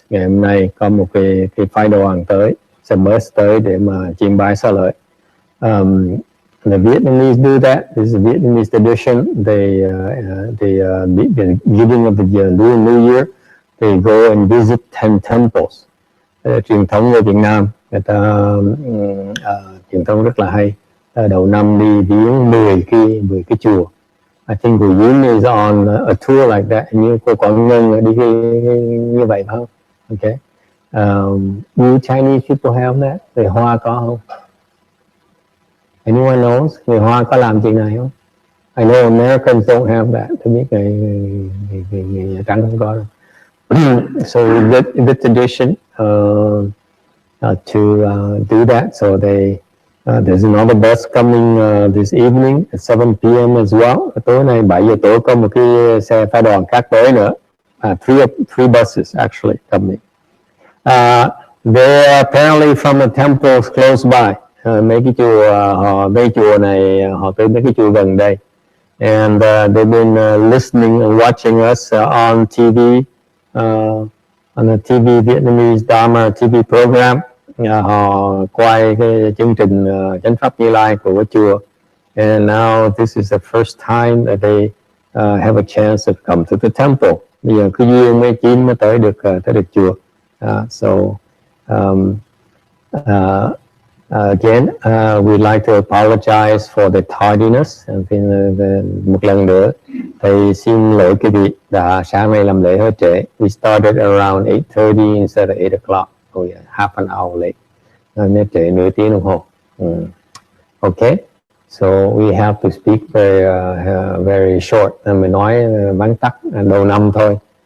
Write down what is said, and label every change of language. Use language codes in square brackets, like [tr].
[vi] Ngày hôm nay có một cái phái đoàn tới, xe bus tới để mà chiêm bái xá lợi. [en] The Vietnamese do that. This is a Vietnamese tradition. They the beginning of the Lunar New Year, they go and visit 10 temples. [vi] Truyền thống ở Việt Nam, người ta truyền thống rất là hay. Đầu năm đi viếng 10 cái chùa. [en] I think Yun is on a tour like that. [vi] Như cô Quảng Ngân đi như vậy phải không? [en] Okay. Do Chinese people have that? [vi] Người Hoa có không? [en] Anyone knows? [vi] Người Hoa có làm chuyện này không? [en] I know Americans don't have that. [vi] Tôi biết người Trắng không có đâu. [en] So the tradition to do that. So there's another bus coming this evening at 7 p.m. as well. [vi] Tối nay 7 giờ tối có một cái xe phái đoàn khác tới nữa. [en] Three buses actually coming. They're apparently from the temples close by. [vi] Mấy cái chùa này họ tới mấy cái chùa gần đây, [en] and they've been listening and watching us on TV, on the TV Vietnamese Dharma TV program. [vi] Họ quay cái chương trình chánh pháp Như Lai của chùa, [en] and now this is the first time that they have a chance to come to the temple. [vi] Bây giờ cứ duyên mấy chín mới tới được chùa. [en] Again, we'd like to apologize for the tardiness. [vi] Một lần nữa, thầy xin lỗi quý vị đã sáng nay làm lễ hơi trễ. [en] We started around 8:30 instead of 8 o'clock. Half an hour late. [vi] Nên trễ nửa tiếng đồng hồ. [en] Okay, so we have to speak very short. [vi] Mình nói vắn tắt đầu năm thôi.